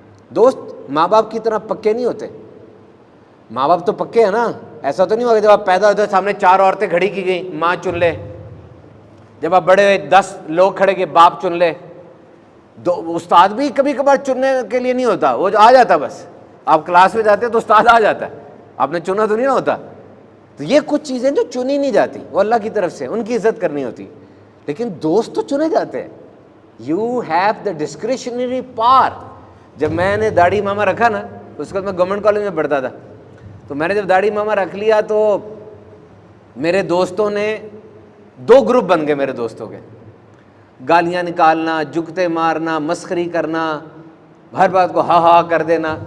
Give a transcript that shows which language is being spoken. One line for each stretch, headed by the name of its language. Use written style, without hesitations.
Urdu: دوست ماں باپ کی طرح پکے نہیں ہوتے. ماں باپ تو پکے ہیں نا، ایسا تو نہیں ہوگا جب آپ پیدا ہوتے سامنے 4 عورتیں کھڑی کی گئی ماں چن لے، جب آپ بڑے ہوئے 10 لوگ کھڑے کے باپ چن لے. استاد بھی کبھی کبھار چننے کے لیے نہیں ہوتا، وہ آ جاتا، بس آپ کلاس میں جاتے ہیں تو استاد آ جاتا ہے، آپ نے چنا تو نہیں نہ ہوتا. تو یہ کچھ چیزیں جو چنی نہیں جاتی وہ اللہ کی طرف سے، ان کی عزت کرنی ہوتی. لیکن دوست تو چنے جاتے ہیں.
English: You have the discretionary power.
Urdu: جب میں نے داڑھی ماما رکھا نا، اس کے بعد میں گورنمنٹ کالج میں پڑھتا تھا، تو میں نے جب داڑھی ماما رکھ لیا تو میرے دوستوں نے 2 گروپ بن گئے میرے دوستوں کے. گالیاں نکالنا، جگتے مارنا، مسخری کرنا، ہر بات کو ہاں کر دینا.